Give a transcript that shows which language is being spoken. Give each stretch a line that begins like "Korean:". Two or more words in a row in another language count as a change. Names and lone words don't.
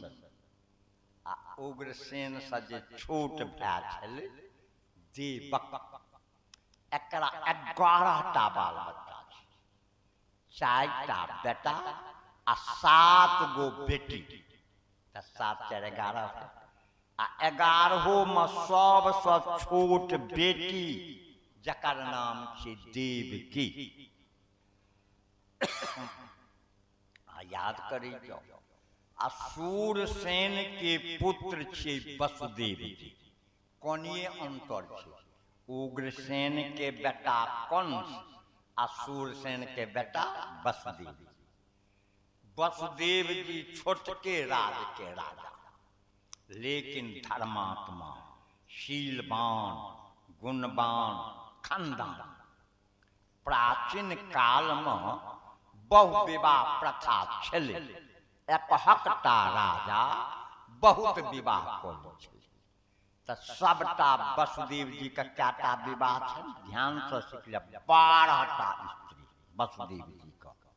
Maithili: आ उग्रसेन से जे छोट भाई छले देवक, एकरा 11टा बाल बच्चा छे, 4टा बेटा आ 7 गो बेटी। तो 7 4 11 आ 11 में सबसे छोट बेटी जकर नाम छे देवकी। याद करी जाओ, असूरसेन के पुत्र छे वसुदेव जी। कोनिए अंतर छे? उग्रसेन के बेटा कंस, असूरसेन के बेटा वसुदेव। वसुदेव जी छोटके राज के राजा, लेकिन धर्मात्मा, शीलवान, गुणवान, खंदान। प्राचीन काल में बहु विवाह प्रथा छले। एकहकटा राजा बहुत विवाह करै छले। तो सबटा वसुदेव जी का कएटा विवाह छे? ध्यान से सीख ले। 12टा स्त्री वसुदेव जी का।